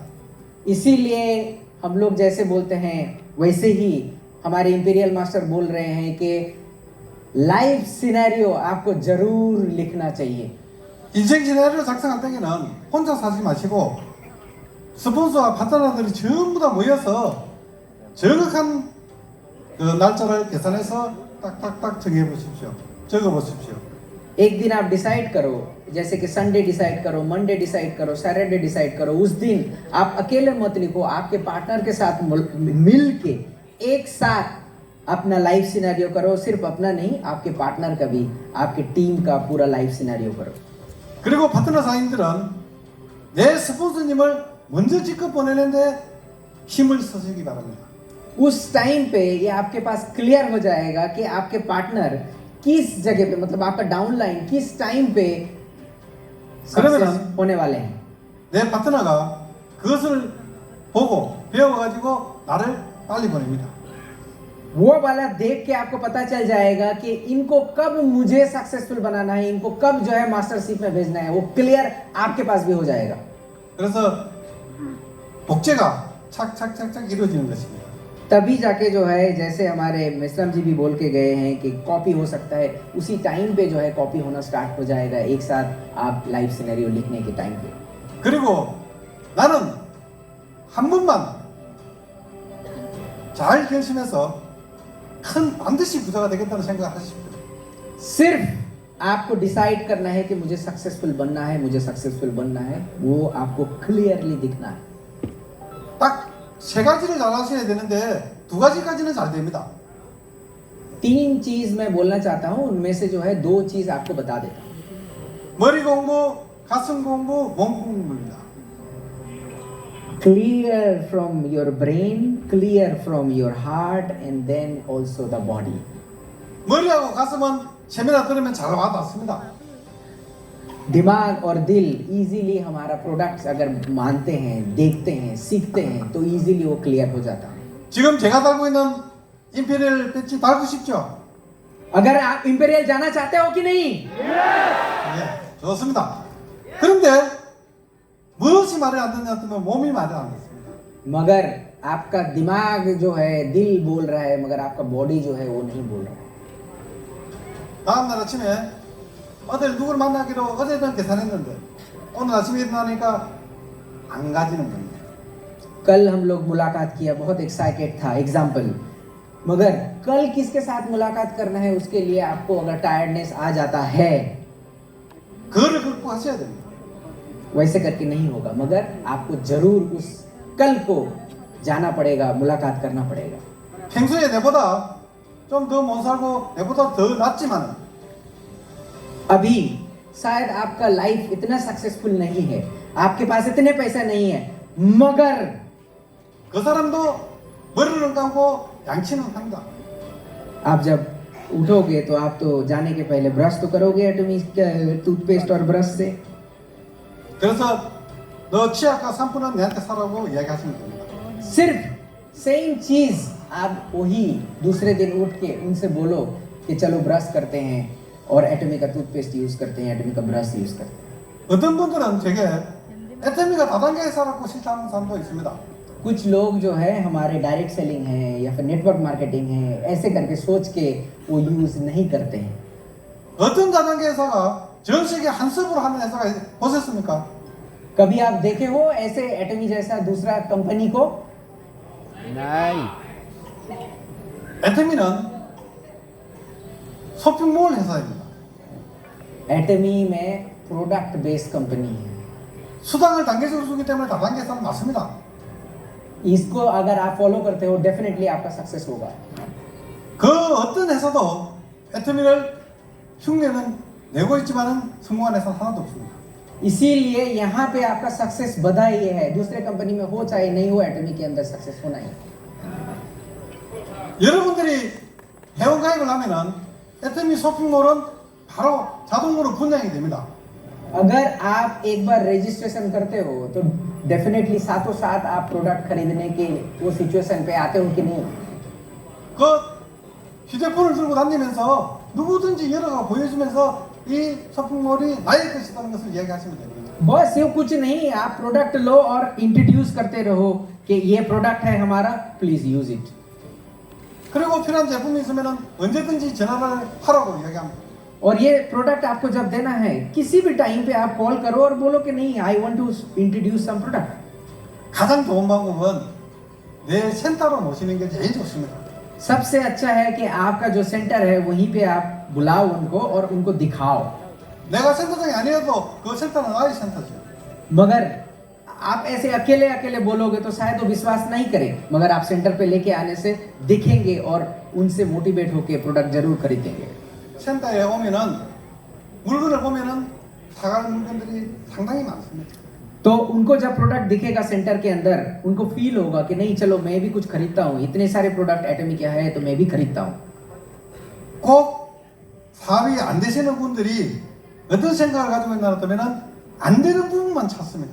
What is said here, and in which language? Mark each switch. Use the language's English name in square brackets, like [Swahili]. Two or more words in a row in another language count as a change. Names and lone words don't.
[Hindi] इसीलिए हम लोग जैसे बोलते हैं वैसे ही हमारे [English] Imperial Master [Hindi] बोल रहे हैं कि [English] life scenario [Hindi] आपको जरूर लिखना चाहिए. [Korean] 인생 시나리오 작성할 때는 혼자 사지 마시고 스폰서와 파트너들이 전부 다 모여서 정확한 그 날짜를 계산해서 딱딱딱 정해 보십시오. 적어 보십시오. [Hindi] एक दिन आप डिसाइड करो, जैसे कि संडे डिसाइड करो, मंडे डिसाइड करो, सैटरडे डिसाइड करो, उस दिन आप अकेले मत लिखो, आपके पार्टनर के साथ मिल के एक साथ अपना [English] life scenario [Hindi] करो। सिर्फ अपना नहीं, आपके पार्टनर का भी, आपके टीम का पूरा [English] life scenario [Hindi] करो। [Korean] 그리고 파트너 사인들은 내 스폰서님을 먼저 직접 보내는데 힘을 써주기 바랍니다. [Hindi] उस टाइम पे ये आपके पास क्लियर हो जाएगा कि आपके पार्टनर किस जगह पे, मतलब आपका डाउनलाइन किस टाइम पे सक्सेस होने वाले हैं। [Korean] 내 파트너가 그것을 보고 배워가지고 나를 빨리 보냅니다. [Hindi] वो वाला देख के आपको पता चल जाएगा कि इनको कब मुझे सक्सेसफुल बनाना है, इनको कब जो है मास्टरशिप में भेजना है, वो क्लियर आपके पास भी हो जाएगा। [Korean] 그래서 복제가 착착착착 이루어지는 것입니다. [Hindi] तभी जाके जो है, जैसे हमारे मिश्रम जी भी बोल के गए हैं कि कॉपी हो सकता है, उसी टाइम पे जो है कॉपी होना स्टार्ट हो जाएगा एक साथ आप [English] life scenario [Hindi] लिखने के टाइम पे। [Korean] 그리고 나는 한 번만 잘 결심해서 큰 반드시 부자가 되겠다는 생각을 하십시오. [Hindi] सिर्फ आपको डिसाइड करना है कि मुझे सक्सेसफुल बनना है, मुझे सक्सेसफुल बनना है, वो आपको क्लियरली दिखना है। [Korean] 딱 세 가지를 잘 하셔야 되는데 두 가지까지는 잘 됩니다. [Hindi] 3 चीज मैं बोलना चाहता हूँ, उनमें से जो है 2 चीज आपको बता देता हूँ। [Korean] 머리 공부, 가슴 공부, 몸 공부입니다. [English] Clear from your brain, clear from your heart, and then also the body. [Korean] 머리하고 가슴은 세미나 들으면 잘 와닿습니다. [Hindi] दिमाग और दिल इजीली हमारा प्रोडक्ट्स अगर मानते हैं, देखते हैं, सीखते हैं तो इजीली वो क्लियर हो जाता है। [Korean] 지금 제가 달고 있는 임페리얼 배지 달고 싶죠? [Hindi] अगर आप इंपेरियल जाना चाहते हो कि नहीं? [Korean] 예, 좋습니다. 그런데 무엇이 말이 안 되냐 하면 몸이 말이 안 됐습니다. [Hindi] मगर आपका दिमाग जो है, दिल बोल रहा है, मगर आपका बॉडी जो है वो नहीं बोल रहा है। [Korean] 다음 날 아침에 어딜 누구를 만나기로 어제는 계산했는데 오늘 아침에 일어나니까 안 가지는 겁니다. [Hindi] कल हम लोग मुलाकात किया, बहुत एक्साइटेड था, एग्जाम्पल, मगर कल किसके साथ मुलाकात करना है उसके लिए आपको अगर टायर्डनेस आ जाता है, [Korean] 그거를 극복하셔야 됩니다. [Hindi] वैसे करके नहीं होगा, मगर आपको जरूर उस कल को जाना पड़ेगा, मुलाकात करना पड़ेगा। [Korean] 평소에 내보다 좀 더 못 살고 내보다 더 낫지만 [Hindi] अभी शायद आपका लाइफ इतना सक्सेसफुल नहीं है, आपके पास इतने पैसा नहीं है, मगर [Korean] 그 사람도 머리를 감고 양치는 합니다. [Hindi] आप जब उठोगे तो आप तो जाने के पहले ब्रश तो करोगे एटमी टूथपेस्ट और ब्रश से। [Korean] 그래서 너 치아과 3분은 내한테 사라고 이야기하시면 됩니다. [Hindi] सिर्फ सेम चीज आप वही दूसरे दिन उठ के उनसे बोलो कि चलो ब्रश करते हैं और एटमी का टूथपेस्ट यूज करते हैं, एटमी का ब्रश यूज करते हैं। [Korean] 어떤 분들은 제게 에테미가 다단계 사라고 싫다는 사람도 있습니다. [Hindi] कुछ लोग जो है हमारे [English] direct selling [Hindi] है या फिर [English] network marketing [Hindi] है, ऐसे करके सोच के वो यूज नहीं करते हैं। [Korean] 어떤 다단계 회사가 전 세계 한섭으로 하는 회사가 보셨습니까? [Hindi] कभी आप देखे हो ऐसे एटमी जैसा दूसरा कंपनी को? नहीं। [Korean] 에테미는 쇼핑몰 회사입니다. [Hindi] एटमी में [English] product based company [Hindi] है। [Korean] 수당을 단계적으로 주기 때문에 다단계 회사는 맞습니다. [Hindi] इसको अगर आप फॉलो करते हो डेफिनेटली आपका सक्सेस होगा। [Korean] 그 어떤 회사도 에테미를 흉내는 내고 있지만은 성공한 회사 하나도 없습니다. [Hindi] इसीलिए यहाँ पे आपका सक्सेस बधा ये है, दूसरे कंपनी में हो चाहे नहीं हो, एटमी के अंदर सक्सेस होना ही। [Korean] 여러분들이 회원 가입을 하면은 에테미 쇼핑몰은 바로 자동으로 분양이 됩니다. [Hindi] अगर आप एक बार रजिस्ट्रेशन करते हो तो डेफिनेटली साथों साथ आप प्रोडक्ट खरीदने के वो सिचुएशन पे आते हो कि नहीं? [Korean] 그 휴대폰을 들고 다니면서 누구든지 열어가 보여주면서 이 쇼핑몰이 나의 것이라는 것을 이야기하시면 됩니다. [Hindi] बस ये कुछ नहीं, आप प्रोडक्ट लो और इंट्रोड्यूस करते रहो कि ये प्रोडक्ट है हमारा, [English] please use it. [Korean] 그리고 필요한 제품이 있으면은 언제든지 전화를 하라고 이야기합니다. [Hindi] और ये प्रोडक्ट आपको जब देना है किसी भी टाइम पे आप कॉल करो और बोलो कि नहीं, [English] I want to introduce some product. [Korean] 가장 좋은 방법은 내 센터로 모시는 게 제일 좋습니다. [Hindi] सबसे अच्छा है कि आपका जो सेंटर है वहीं पे आप बुलाओ उनको और उनको दिखाओ। [Korean] 내가 센터장이 아니어도 그 센터는 나의 센터죠. [Hindi] मगर आप ऐसे अकेले अकेले बोलोगे तो शायद वो विश्वास नहीं करे, मगर आप सेंटर पे लेके आने से दिखेंगे और उनसे मोटिवेट होके प्रोडक्ट जरूर खरीदेंगे। [Korean] 센터에 오면은 물건을 보면은 사갈 물건들이 상당히 많습니다. [Hindi] तो उनको जब प्रोडक्ट दिखेगा सेंटर के अंदर, उनको फील होगा कि नहीं चलो मैं भी कुछ खरीदता हूँ, इतने सारे प्रोडक्ट एटॉमिक है तो मैं भी खरीदता हूँ। [Korean] 꼭 사업이 안 되시는 분들이 어떤 생각을 가지고 있나 하면은 안 되는 부분만 찾습니다.